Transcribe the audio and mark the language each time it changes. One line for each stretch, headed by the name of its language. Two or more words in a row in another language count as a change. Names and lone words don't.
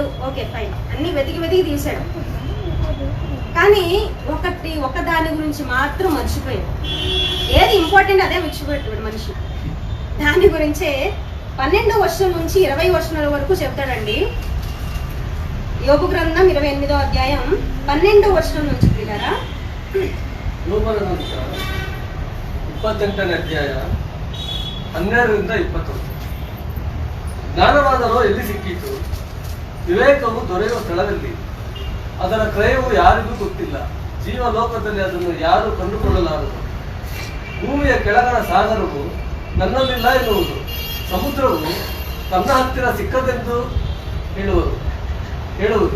English: okay, fine,
Telugu: అన్ని వెతికి తీసాడు. కానీ ఒక దాని గురించి మాత్రం మర్చిపోయాడు. ఏది ఇంపార్టెంట్ అదే మర్చిపోయాడు మనిషి. దాని గురించే 12వ వచనం నుంచి 20 వచనాల వరకు చెప్తాడండి. యోబు గ్రంథం 28వ అధ్యాయం 12వ వచనం నుంచి పిల్లరా.
Kannada: ಯೋಬನ ಗ್ರಂಥ 28ನೇ ಅಧ್ಯಾಯ 12ರಿಂದ 20. ಜ್ಞಾನವಾದರೋ ಎಲ್ಲಿ ಸಿಕ್ಕಿತು? ವಿವೇಕವು ದೊರೆಯುವ ಸ್ಥಳದಲ್ಲಿ. ಅದರ ಕ್ರಯವು ಯಾರಿಗೂ ಗೊತ್ತಿಲ್ಲ. ಜೀವಲೋಕದಲ್ಲಿ ಅದನ್ನು ಯಾರು ಕಂಡುಕೊಳ್ಳಲಾರರು. ಭೂಮಿಯ ಕೆಳಗಣ ಸಾಗರವು ನನ್ನಲ್ಲಿಲ್ಲ ಎನ್ನುವುದು, ಸಮುದ್ರವು ತನ್ನ ಹತ್ತಿರ ಸಿಕ್ಕದೆಂದು ಹೇಳುವುದು.